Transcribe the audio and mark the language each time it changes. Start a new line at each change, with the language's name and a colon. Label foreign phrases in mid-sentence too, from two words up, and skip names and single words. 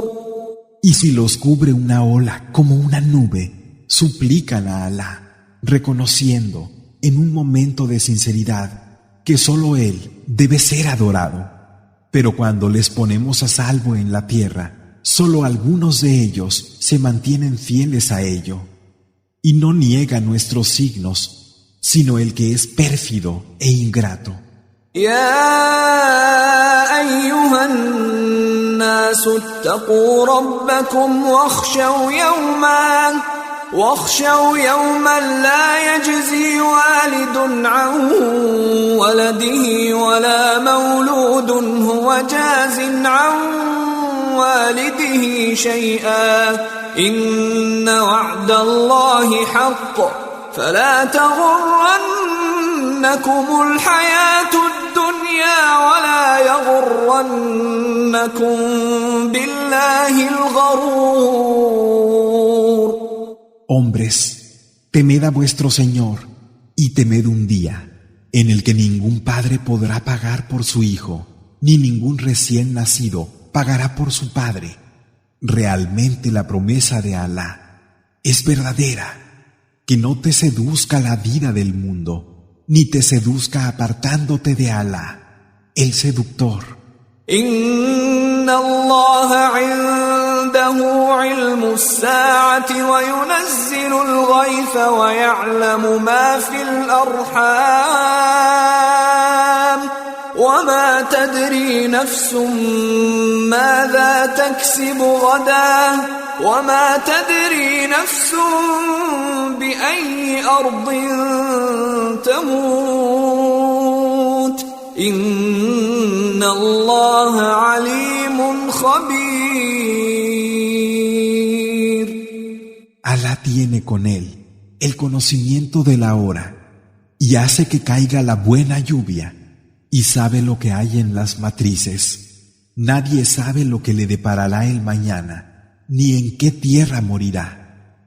Spanish: Y si los cubre una ola como una nube, suplican a Alá, reconociendo en un momento de sinceridad que solo Él debe ser adorado. Pero cuando les ponemos a salvo en la tierra, solo algunos de ellos se mantienen fieles a ello. Y no niega nuestros signos, sino el que es pérfido e ingrato.
Arabic: يا أيها الناس اتقوا ربكم واخشوا يوما لا يجزي والد عن ولده ولا مولود هو جاز عن والده شيئا إن وعد الله حق فلا تغرنكم الحياة الدنيا ولا يغرنكم بالله الغرور.
Spanish: Hombres, temed a vuestro Señor y temed un día en el que ningún padre podrá pagar por su hijo, ni ningún recién nacido pagará por su padre. Realmente la promesa de Alá es verdadera, que no te seduzca la vida del mundo, ni te seduzca apartándote de Alá, el seductor.
Arabic: إن الله عنده علم الساعة وينزل الغيث ويعلم ما في الأرحام. وما تدري نفس ماذا تكسب غدا وما تدري نفس بأي أرض تموت إن الله عليم خبير.
Spanish: Alá tiene con él el conocimiento de la hora y hace que caiga la buena lluvia. Y sabe lo que hay en las matrices. Nadie sabe lo que le deparará el mañana, ni en qué tierra morirá.